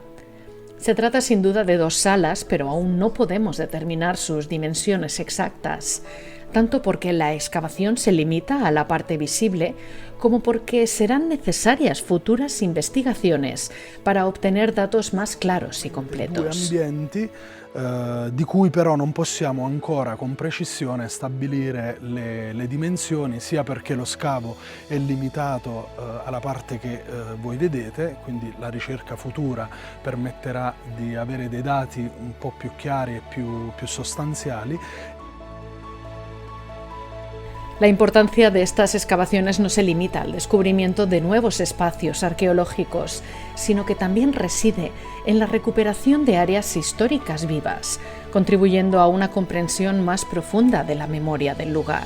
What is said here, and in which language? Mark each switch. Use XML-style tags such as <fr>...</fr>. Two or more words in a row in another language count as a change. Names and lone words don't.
<es>Se trata sin duda de dos salas, pero aún no podemos determinar sus dimensiones exactas, tanto porque la excavación se limita a la parte visible, como porque serán necesarias futuras investigaciones para obtener datos más claros y completos.</es> <it>Due ambienti di cui però non possiamo ancora con precisione stabilire le dimensioni, sia perché lo scavo è limitato alla parte che voi vedete, quindi la ricerca futura permetterà di avere dei dati un po' più chiari e più sostanziali.</it> <es>La importancia de estas excavaciones no se limita al descubrimiento de nuevos espacios arqueológicos, sino que también reside en la recuperación de áreas históricas vivas, contribuyendo a una comprensión más profunda de la memoria del lugar.</es>